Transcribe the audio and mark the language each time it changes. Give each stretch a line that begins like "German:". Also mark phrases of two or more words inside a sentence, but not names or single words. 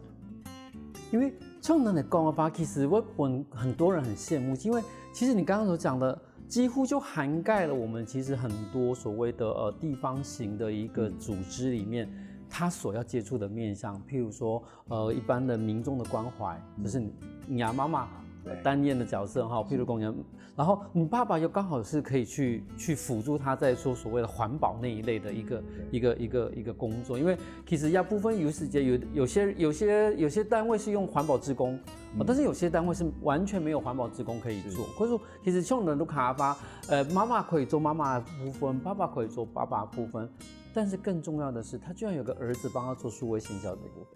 Chinese: 因為從人來講的話，其實我很多人很羨慕，因為其實你剛剛所講的幾乎就涵蓋了我們其實很多所謂的地方型的一個組織裡面。他所要接觸的面向，譬如說，一般的民眾的關懷，就是你媽媽担任的角色哈，譬如工人，然后你爸爸又刚好是可以去辅助他在做所谓的环保那一类的一个工作，因为其实要部分有时间有些单位是用环保志工，但是有些单位是完全没有环保志工可以做，或者说其实像人都卡发，妈妈可以做妈妈的部分，爸爸可以做爸爸的部分，但是更重要的是，他居然有个儿子帮他做数位行销的部分。